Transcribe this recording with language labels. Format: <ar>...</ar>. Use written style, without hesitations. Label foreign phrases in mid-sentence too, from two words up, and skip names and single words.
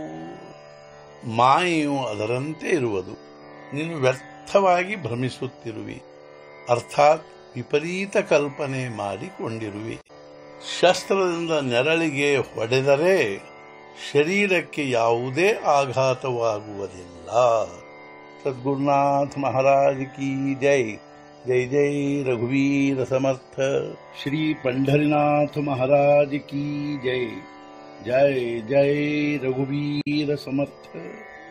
<kn>ಮಾಯೆಯು ಅದರಂತೆ ಇರುವುದು, ನೀನು ವ್ಯರ್ಥವಾಗಿ ಭ್ರಮಿಸುತ್ತಿರುವಿ, ಅರ್ಥಾತ್ ವಿಪರೀತ ಕಲ್ಪನೆ ಮಾಡಿಕೊಂಡಿರುವಿ. ಶಸ್ತ್ರದಿಂದ ನೆರಳಿಗೆ ಹೊಡೆದರೆ ಶರೀರಕ್ಕೆ ಯಾವುದೇ ಆಘಾತವಾಗುವುದಿಲ್ಲ.</kn> <hi>सद्गुरुनाथ महाराज की जय.</hi> <mr>जय जय रघुवीर समर्थ. श्री</mr> <hi>पंढरीनाथ महाराज की जय.</hi> <mr>जय जय रघुवीर समर्थ.</mr>